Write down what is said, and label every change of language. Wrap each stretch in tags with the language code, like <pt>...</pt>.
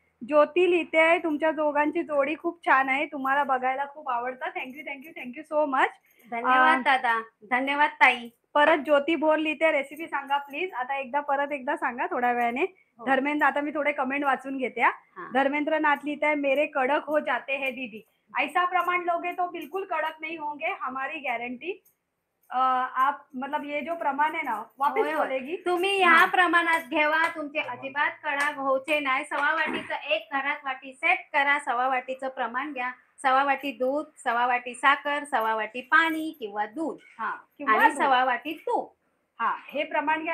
<mr>ज्योती लिहिते, तुमच्या दोघांची जोडी खूप छान आहे, तुम्हाला बघायला खूप आवडतं.</mr> <en>Thank you thank you thank you so much.</en> <mr>धन्यवाद दादा, धन्यवाद ताई. परत ज्योती भोर लिहिते, रेसिपी सांगा प्लीज. आता परत एकदा सांगा थोड्या वेळाने. हो. धर्मेंद्र, आता मी थोडे कमेंट वाचून घेते. हा.</mr> <hi>धर्मेंद्र नाथ लिहिते, मेरे कडक हो जाते हैं दीदी. ऐसा प्रमाण लोगे तो बिल्कुल कड़क नहीं होंगे, हमारी गारंटी. आप मतलब ये जो प्रमाण है ना, वापस</hi> <mr>होय, होय.</mr> <hi>बोलेगी.</hi> <mr>तुम्ही या प्रमाणात घेवा, तुमचे अजिबात कडक होचे नाही. सव्वा वाटीचं एक घरात वाटी सेट करा, सव्वा वाटीचं प्रमाण घ्या. सव्वा वाटी दूध, सव्वा वाटी साखर, सव्वा वाटी पाणी किंवा दूध आणि सव्वा वाटी तूप. हा, हे प्रमाण घ्या.</mr>